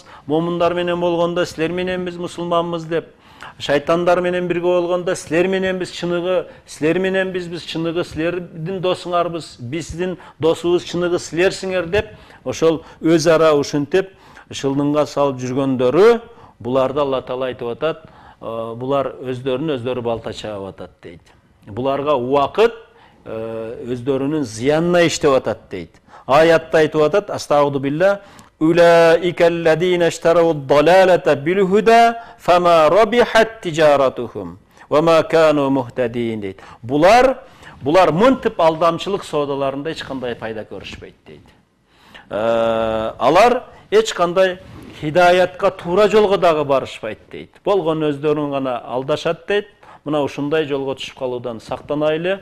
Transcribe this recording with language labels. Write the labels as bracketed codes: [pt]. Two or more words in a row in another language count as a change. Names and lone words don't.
[ky] Момундар менен болгондо силер менен биз мусулманбыз деп, шайтандар менен бирге болгондо силер менен биз чыныгы, силер менен биз чыныгы, силердин досуңарбыз, биздин досубуз чыныгы силерсиңер деп, ошол өз ара ушинтип шылдыңга салып жүргөндөрү, буларды Алла Таала айтып атат, булар өздөрүн балта чаап атат дейт. Буларга убакыт өздөрүнүн зыянына иштеп атат дейт. Аятта айтып атат: [ar] أستغفر الله، أولئك الذين اشتروا الضلالة بالهدى فما ربحت تجارتهم و ما كانوا مهتدين дейт. [ky] Булар мынтип алдамчылык соодаларында эч кандай пайда көрүшпөйт дейт. Алар эч кандай хидаятка, туура жолго дагы барышпайт дейт. Болгон өздөрүн гана алдашат дейт. Мына ушундай жолго түшүп калуудан сактанайлы.